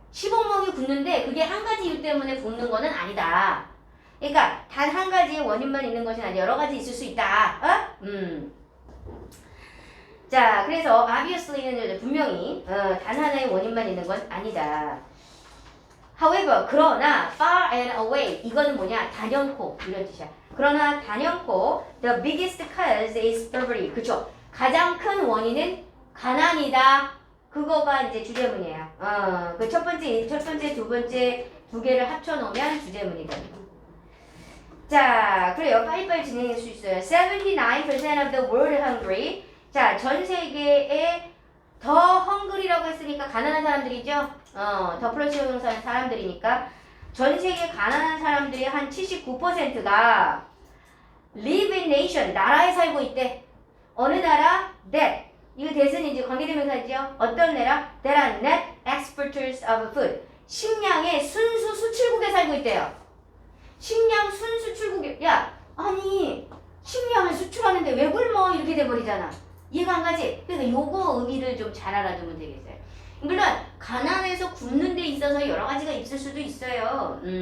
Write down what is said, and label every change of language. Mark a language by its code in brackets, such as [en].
[ko] 10억 명이 굶는데 그게 한 가지 이유 때문에 굶는 거는 아니다. 그러니까 단 한 가지의 원인만 있는 것이 아니라 여러 가지 있을 수 있다. 자, 그래서 obviously는 분명히 단 하나의 원인만 있는 건 아니다. [en] However, [ko] 그러나 [en] far and away [ko] 이거는 뭐냐? 단연코 이런 뜻이야. 그러나 단연코 [en] the biggest cause is poverty. [ko] 그쵸? 가장 큰 원인은 가난이다. 그거가 이제 주제문이에요. 그 첫 번째, 두 번째 두 개를 합쳐놓으면 주제문이거든요. 자, 그래요. 빨리빨리 진행할 수 있어요. [en] 79% of the world hungry. [ko] 자, 전 세계에 더 헝그리라고 했으니까 가난한 사람들이죠. 더 플러스 형용사는 사람들이니까 전 세계 가난한 사람들이 한 79%가 [en] live in nation, [ko] 나라에 살고 있대. 어느 나라? that. 이거 대신에 이제 관계대명사죠. 어떤 나라? [en] that are net exporters of food. [ko] 식량의 순수 수출국에 살고 있대요. 식량 순수출국에. 야, 아니 식량을 수출하는데 왜 굶어? 이렇게 돼버리잖아. 이해가 안 가지? 그러니까 요거 의미를 좀 잘 알아두면 되겠어요. 물론 가난해서 굶는 데 있어서 여러 가지가 있을 수도 있어요.